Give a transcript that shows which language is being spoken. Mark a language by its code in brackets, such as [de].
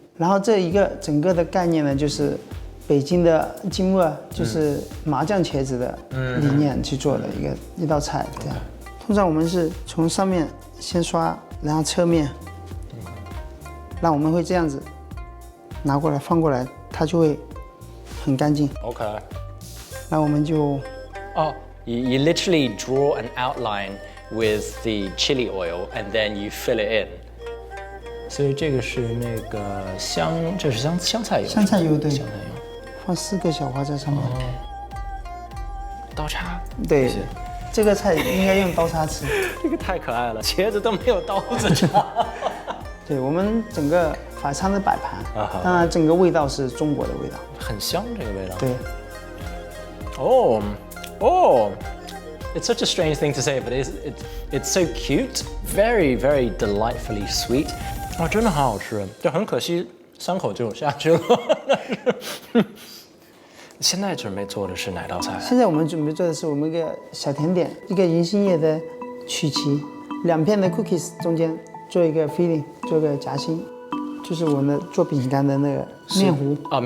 [zh] 然后这一个整个的概念呢，就是北京的金墨就是麻酱茄子的理念去做的一道菜。这样，通常我们是从上面先刷，然后侧面，那我们会这样子拿过来放过来，它就会很干净。 [en] OK。 [zh] 那我们就 [en] You literally draw an outline with the chili oil and then you fill it in. [zh] 所以这个是那个这是香菜油。香菜油对，香菜油，放4个小花在上面。刀叉。对，这个菜应该用刀叉吃。这个太可爱了，茄子都没有刀子叉。对，我们整个法餐的摆盘，当然整个味道是中国的味道，很香这个味道。对。 [en] Oh, it's such a strange thing to say, but it's so cute, very, very delightfully sweet. [zh] 哇，真的好好吃，就很可惜3口就下去了。现在准备做的是哪道菜？现在我们准备做的是我们一个小甜点，一个银杏叶的曲奇，2片的 cookies 中间做一个 filling， 做个夹心，就是我们做饼干的那个面糊。